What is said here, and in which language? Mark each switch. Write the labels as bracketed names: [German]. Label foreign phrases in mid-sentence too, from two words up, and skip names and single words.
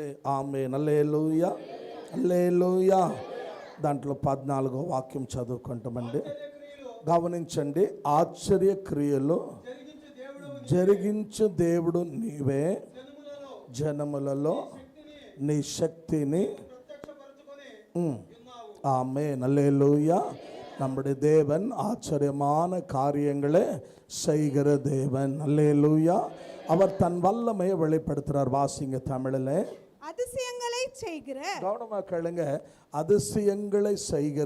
[Telugu] ఆమేన్. హల్లెలూయా, హల్లెలూయా. దాంట్లో 14వ వాక్యం చదువుకుంటామండి. గమనించండి, ఆశ్చర్య క్రియలు జరిగించు దేవుడు నీవే, జనములలో నీ శక్తిని. [Tamil] ஆமென். அல்லேலூயா. நம்முடைய தேவன் ஆச்சரியமான காரியங்களை செய்கிற தேவன். அல்லேலூயா. அவர் தன் வல்லமையை வெளிப்படுத்துறார். வாசிங்க தமிழில். அதிசயங்களை செய்கிற, கவனமா கேளுங்க, அதிசயங்களை செய்கிற